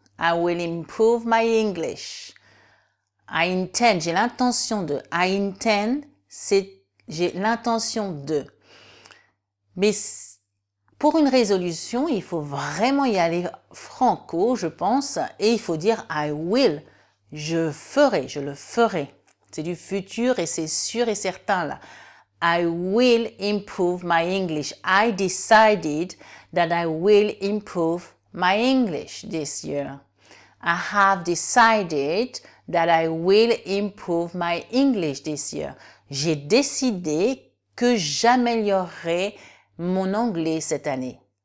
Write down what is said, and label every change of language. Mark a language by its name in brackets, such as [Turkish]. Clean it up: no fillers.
[English] I will improve my English. I intend, [French] j'ai l'intention de. [English] I intend, [French] c'est j'ai l'intention de. Mais pour une résolution, il faut vraiment y aller franco, je pense, et il faut dire [English] I will. [French] Je ferai, je le ferai. C'est du futur et c'est sûr et certain là. [English] I will improve my English. I decided that I will improve my English this year. I have decided that I will improve my English this year. [French] J'ai décidé que j'améliorerai mon anglais cette année.